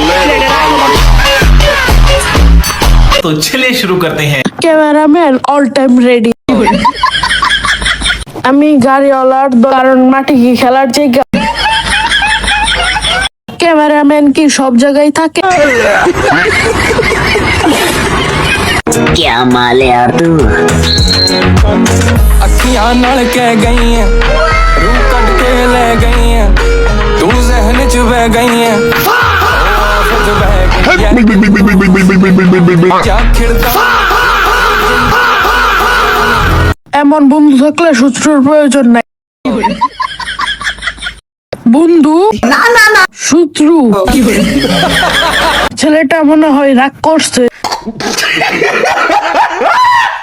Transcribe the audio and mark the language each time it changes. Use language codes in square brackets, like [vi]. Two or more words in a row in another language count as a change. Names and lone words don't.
[bn] ব্লেডের [hi] तो चलिए शुरू करते हैं। [en] cameraman all time ready. [bn] আমি গাড়িওয়ালার কারণ মাটি কি খেলার জায়গা, ক্যামেরাম্যান কি সব জায়গায় থাকে? [hi] क्या माल है यार तू। [pa] ਅੱਖੀਆਂ ਨਾਲ ਕਹਿ ਗਈ ਐ, ਰੂਹ ਕੱਢ ਕੇ ਲੈ ਗਈ ਐ, ਤੂੰ ਜ਼ਹਿਨ ਚ ਬਹਿ ਗਈ ਐ, ਆਫਤ ਬਹਿ ਗਈ ਐ, ਕਿਆ ਖਿੜਦਾ [bn] এমন বন্ধু থাকলে শত্রুর প্রয়োজন নাই। বন্ধু না শত্রু। ছেলেটা মনে হয় রাগ করছে।